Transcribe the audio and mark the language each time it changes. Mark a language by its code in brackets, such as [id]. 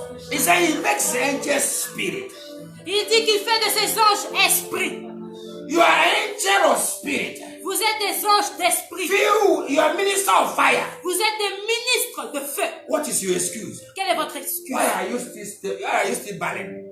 [en] He said he makes angels spirit. [fr] Il dit qu'il fait de ses anges esprits. [en] You are angel of spirit. [fr] Vous êtes des anges d'esprit. [en] You are minister of fire. [fr] Vous êtes des ministres de feu. [en] What is your excuse? [fr] Quelle est votre excuse? [en] Why are you still barren?